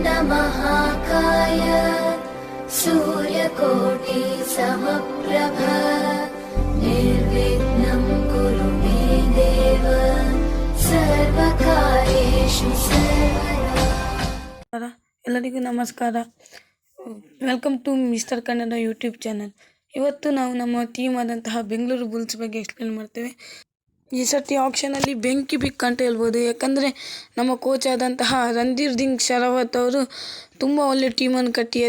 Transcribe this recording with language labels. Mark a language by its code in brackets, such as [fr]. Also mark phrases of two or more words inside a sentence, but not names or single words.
[sa] महाकाय सूर्यकोटि समप्रभ निर्विघ्नं कुरु मे देव सर्वकार्येषु सर्वदा। [kn] ಎಲ್ಲರಿಗೂ ನಮಸ್ಕಾರ. [en] Welcome to Mister Kannada YouTube channel. [kn] ಇವತ್ತು ನಾವು ನಮ್ಮ ಟೀಮ್ ಆದಂತಹ ಬೆಂಗಳೂರು ಬುಲ್ಸ್ ಬಗ್ಗೆ ಎಕ್ಸ್ಪ್ಲೇನ್ ಮಾಡ್ತೇವೆ. ಈ ಸರ್ತಿ ಆಕ್ಷನಲ್ಲಿ ಬೆಂಕಿ ಬಿಕ್ ಅಂತ ಹೇಳ್ಬೋದು. ಯಾಕಂದರೆ ನಮ್ಮ ಕೋಚ್ ಆದಂತಹ ರಣಧೀರ್ ಸಿಂಗ್ ಶರಾವತ್ ಅವರು ತುಂಬ ಒಳ್ಳೆ ಟೀಮನ್ನು ಕಟ್ಟಿದ್ದಾರೆ.